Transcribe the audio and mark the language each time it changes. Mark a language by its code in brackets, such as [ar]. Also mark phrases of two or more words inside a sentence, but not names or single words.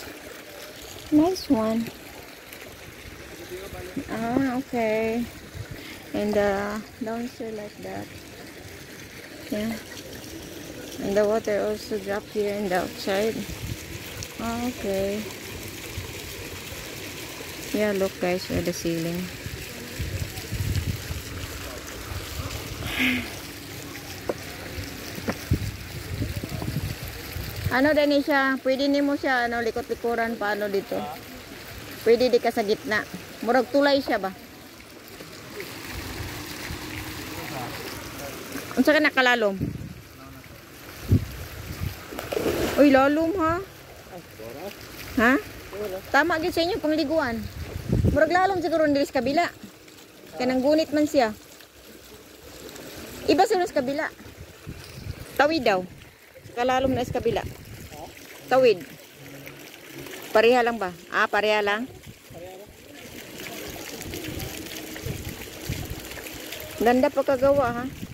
[en] Nice one. Ah, okay. And downstairs like that. Yeah. And the water also drop here in the outside. Oh, okay. Yeah, look guys, at the ceiling. [ceb] Ano din siya, pwede nimo siya ano likot-likuran paano dito. Pwede di ka sa gitna. Murag tulay siya ba? Unsa ka nakalalom? Uy, lalom ha? Ha? Tama gid sa inyo pangliguan. Murag lalom siguro diri sa kabila. Kanang gunit man siya. Iba sa kabila. Tawid daw. Kalalom na sa kabila. Tawid. Pareha lang ba? Ah, pareha lang. [tl] Ganda pa kagawa ha.